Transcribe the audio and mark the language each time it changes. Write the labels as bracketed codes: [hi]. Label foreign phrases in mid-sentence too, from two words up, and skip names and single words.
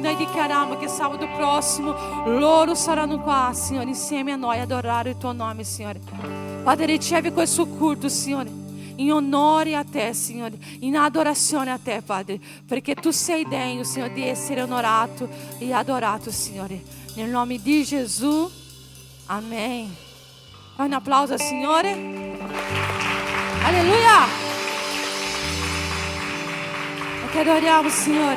[it] Noi dichiariamo che sabato prossimo loro saranno qua, Signore, insieme a noi, adorare il tuo nome, Signore. Padre, ricevi questo culto, Signore, in onore a te, Signore, in adorazione a te, Padre, perché tu sei degno, Signore, di essere onorato e adorato, Signore. Nel nome di Gesù. [pt] Amém. Faz um aplauso ao Senhor. Aleluia. Nós te adoramos, Senhor.